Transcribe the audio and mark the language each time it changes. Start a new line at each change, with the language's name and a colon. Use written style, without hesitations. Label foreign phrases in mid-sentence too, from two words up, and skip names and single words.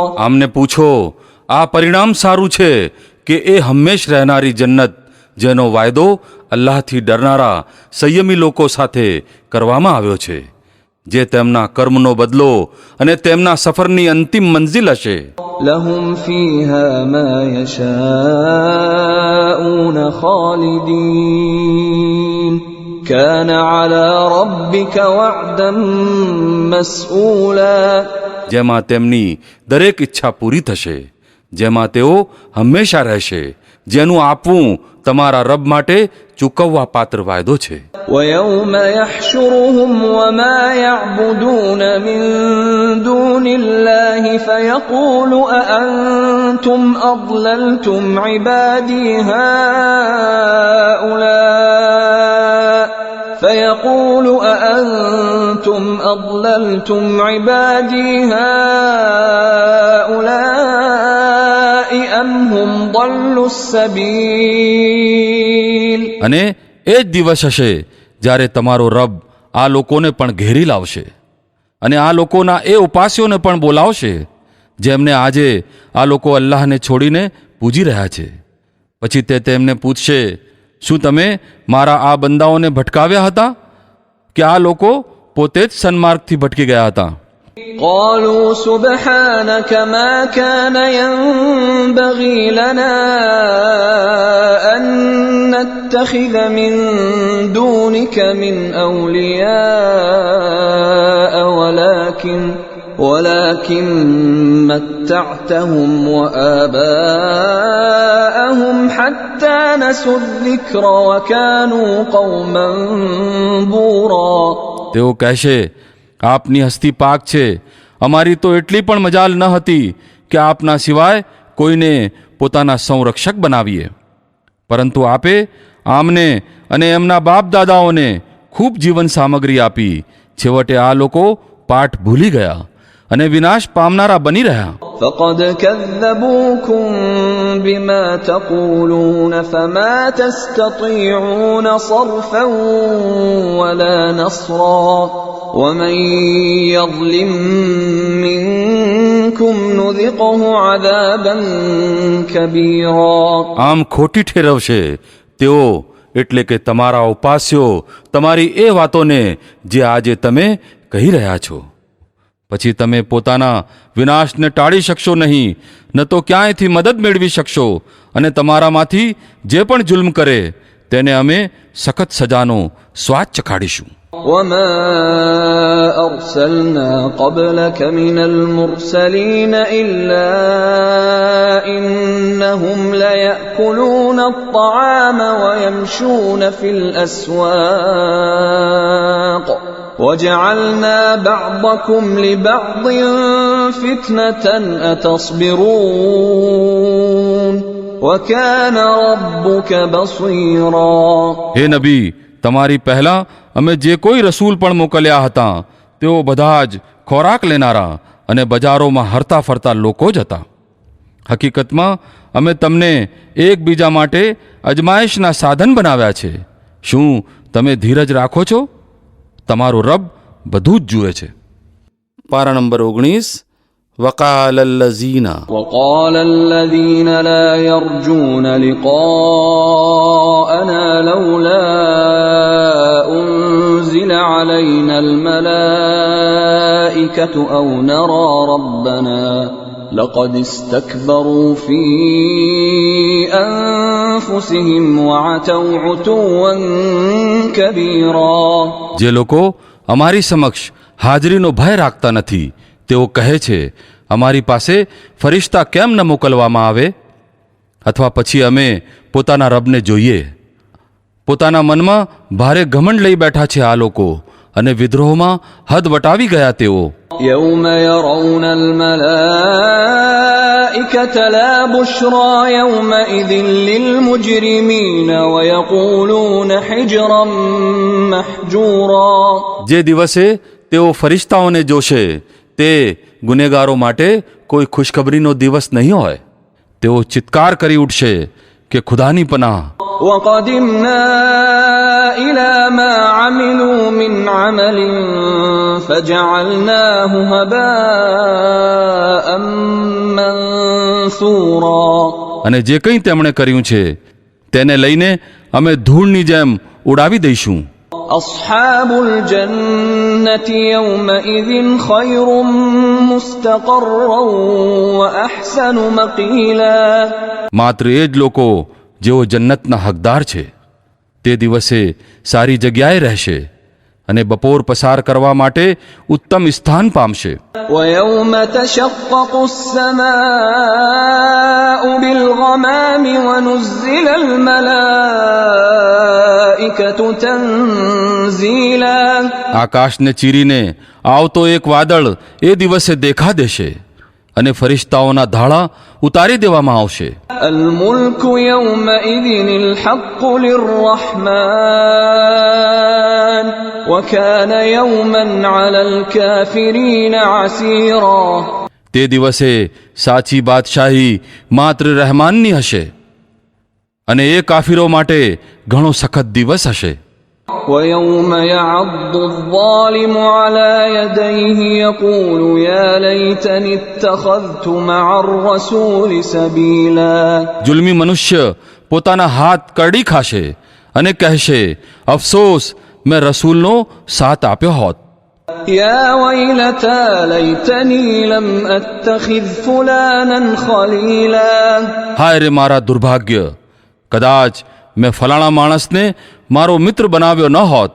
Gujarati: આમને પૂછો આ પરિણામ સારું છે કે એ હંમેશ રહેનારી જન્નત જેનો વાયદો અલ્લાહથી ડરનારા સંયમી લોકો સાથે કરવામાં આવ્યો છે, જે તેમના કર્મનો બદલો અને તેમના સફરની અંતિમ મંઝિલ હશે.
Arabic: لهم فيها ما يشاءون خالدين كان على ربك وعدا مسئولا.
Gujarati: જેમાં તેમની દરેક ઈચ્છા પૂરી થશે, જેમાં તેઓ હંમેશા રહેશે, જેનું આપવું તમારા રબ માટે ચૂકવવા પાત્ર વાયદો છે.
Arabic: ويوم يحشرهم وما يعبدون من دون الله فيقول أأنتم أضللتم عبادي هؤلاء أم هم ضلوا السبيل.
Gujarati: અને એ જ દિવસ હશે જ્યારે તમારો રબ આ લોકોને પણ ઘેરી લાવશે અને આ લોકોના એ ઉપાસ્યોને પણ બોલાવશે જેમને આજે આ લોકો અલ્લાહને છોડીને પૂજી રહ્યા છે. પછી તે તેમને પૂછશે, શું તમે મારા આ બંદાઓને ભટકાવ્યા હતા કે આ લોકો પોતે જ સન્માર્ગથી ભટકી ગયા હતા?
Arabic: قالوا سبحانك ما كان ينبغي لنا أن نتخذ من دونك من أولياء ولكن متعتهم وآباءهم حتى نسوا الذكر وكانوا قوما بورا.
Gujarati: તેઓ કહેશે, આપની હસ્તી પાક છે, અમારી તો એટલી પણ મજાલ ન હતી કે આપના સિવાય કોઈને પોતાના સંરક્ષક બનાવીએ, પરંતુ આપે આમને અને એમના બાપ દાદાઓને ખૂબ જીવન સામગ્રી આપી. છેવટે આ લોકો પાઠ ભૂલી ગયા અને વિનાશ પામનારા બની રહ્યા.
Arabic: فقد كذبوكم بما تقولون فما تستطيعون صرفا ولا نصرا ومن يظلم منكم نذقه عذابا كبيرا.
Gujarati: આમ ખોટી ઠેરવશે તેઓ, એટલે કે તમારા ઉપાસ્યો તમારી એ વાતોને જે આજે તમે કહી રહ્યા છો. પછી તમે પોતાના વિનાશને ટાળી શકશો નહીં, ન તો ક્યાંયથી મદદ મેળવી શકશો, અને તમારામાંથી જે પણ જુલ્મ કરે તેને અમે સખત સજાનો સ્વાદ ચખાડીશું.
Arabic: وما أرسلنا قبلك من المرسلين إلا إنهم ليأكلون الطعام ويمشون في الأسواق وجعلنا بعضكم لبعض فتنة أتصبرون وكان ربك بصيرا.
Gujarati: હે નબી, તમારી પહેલા અમે જે કોઈ રસૂલ પણ મોકલ્યા હતા તેઓ બધા જ ખોરાક લેનારા અને બજારોમાં હરતા ફરતા લોકો જ હતા. હકીકતમાં અમે તમને એકબીજા માટે અજમાયશના સાધન બનાવ્યા છે. શું તમે ધીરજ રાખો છો? તમારો રબ બધું જ જુએ છે. પારા નંબર 19.
Arabic: وقال الذين لا يرجون لقاءنا لولا أنزل علينا الملائكة أو نرى ربنا لقد استكبروا في أنفسهم وعتوا عتوا كبيرا.
Gujarati: જે લોકો અમારી સમક્ષ હાજરીનો ભય રાખતા નથી તેઓ કહે છે, અમારી પાસે ફરિશ્તા કેમ ન મોકલવામાં આવે, અથવા પછી અમે પોતાના રબને જોઈએ. પોતાના મનમાં ભારે ઘમંડ લઈ બેઠા છે આ લોકો, અને વિદ્રોહમાં હદ વટાવી ગયા તેઓ.
Arabic: يوم يرون الملائكة لا بشرى يومئذ للمجرمين ويقولون حجرا محجورا.
Gujarati: જે દિવસે તેઓ ફરિશ્તાઓને જોશે તે ગુનેગારો માટે કોઈ ખુશખબરીનો દિવસ નહીં હોય. તેઓ ચિત્કાર કરી ઉઠશે કે ખુદાની પનાહ.
Arabic: وقدمنا إلى ما عملوا من عمل فجعلناه هباء منثورا.
Gujarati: અને જે કંઈ તેમણે કર્યું છે તેને લઈને અમે ધૂળની જેમ ઉડાવી દઈશું.
Arabic: أصحاب الجنة يومئذ خير مستقرا وأحسن مقيلا.
Gujarati: માત્ર એ જ લોકો જેઓ જન્નતના હકદાર છે તે દિવસે સારી જગ્યાએ રહેશે અને બપોર પસાર કરવા માટે ઉત્તમ સ્થાન પામશે.
Arabic: ويوم تشقق السماء بالغمام ونزل الملائكة تنزيلا.
Gujarati: આકાશને ચીરીને આવતો એક વાદળ એ દિવસે દેખા દેશે અને ફરિશ્તાઓના ધાડા ઉતારી દેવામાં આવશે.
Arabic: الملك يومئذ الحق للرحمن وكان يوما على الكافرين عسيرا.
Gujarati: તે દિવસે સાચી બાદશાહી માત્ર રહેમાનની હશે અને એ કાફીરો માટે ઘણો સખત દિવસ હશે.
Arabic: ويوم يعض الظالم على يديه يقول يا ليتني اتخذت مع الرسول سبيلا.
Gujarati: જુલ્મી મનુષ્ય પોતાના હાથ કરડી ખાશે અને કહેશે, અફસોસ મેં રસૂલનો સાથ આપ્યો હોત.
Arabic: يا ويلتى ليتني لم أتخذ فلانا خليلا.
Gujarati: હાય રે મારા દુર્ભાગ્ય, કદાચ મેં ફલાણા માણસને મારો મિત્ર બનાવ્યો ન હોત.